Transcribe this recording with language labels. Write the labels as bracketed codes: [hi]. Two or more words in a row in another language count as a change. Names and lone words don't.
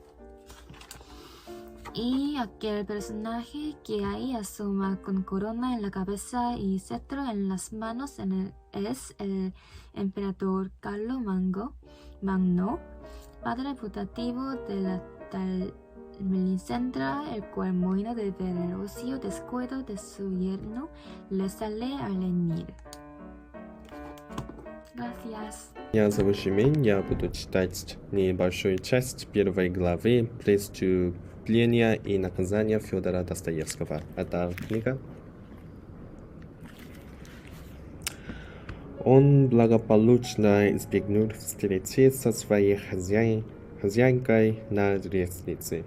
[es] Y aquel personaje que ahí asoma con corona en la cabeza y cetro en las manos es el emperador Carlo Magno, padre putativo de la tal Melisendra, el cual, mohino de ver el ocio descuido de su yerno, le sale a reñir. Gracias. [ru] Я зовут Жимень, я буду читать небольшую часть первой главы «Преступления и наказания» Федора Достоевского. Это книга. Он благополучно избегнул встречи со своей хозяйкой на лестнице.